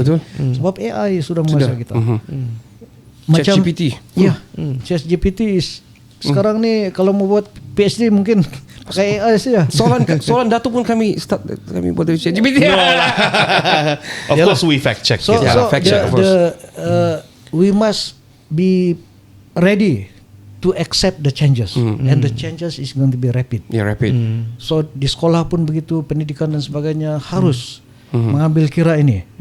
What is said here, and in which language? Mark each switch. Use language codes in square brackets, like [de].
[ms] Betul. Sebab AI sudah menguasai kita. Macam ChatGPT. Ya, ChatGPT sekarang ni kalau mau buat PhD mungkin pakai AI saja. Soalan Datuk pun kami buat dari ChatGPT. [en] Of course we fact check. So, fact check, of course. We must be ready to accept the changes, and the changes is going to be rapid. [ms] Ya, rapid. So di sekolah pun begitu, pendidikan dan sebagainya harus mengambil kira ini.